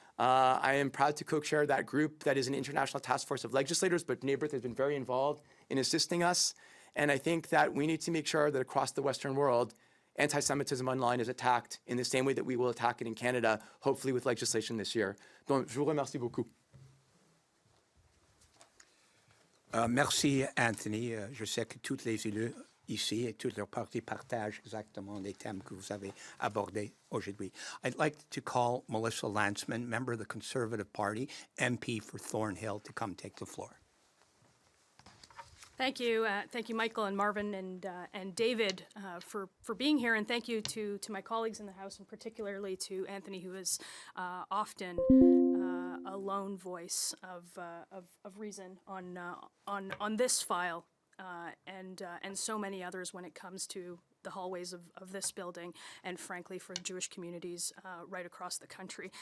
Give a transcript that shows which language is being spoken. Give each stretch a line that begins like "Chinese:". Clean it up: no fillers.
English: I am proud to co-chair that group that is an international task force of legislators, but B'nai Brith has been very involved in assisting us. And I think that we need to make sure that across the Western world, anti-Semitism online is attacked in the same way that we will attack it in Canada, hopefully with legislation this year.
French: Donc, je vous remercie beaucoup. Merci, Anthony. Je sais que toutes les élus ici et toutes leurs partis partagent exactement les thèmes que vous avez abordés aujourd'hui.
English: I'd like to call Melissa Lantsman, member of the Conservative Party, MP for Thornhill, to come take the floor. Thank you, Michael and Marvin and David for being here, and thank you to my colleagues in the House, and particularly to Anthony, who is often a lone voice of reason on this file and so many others when it comes to the hallways of this building, and frankly for Jewish communities right across the country.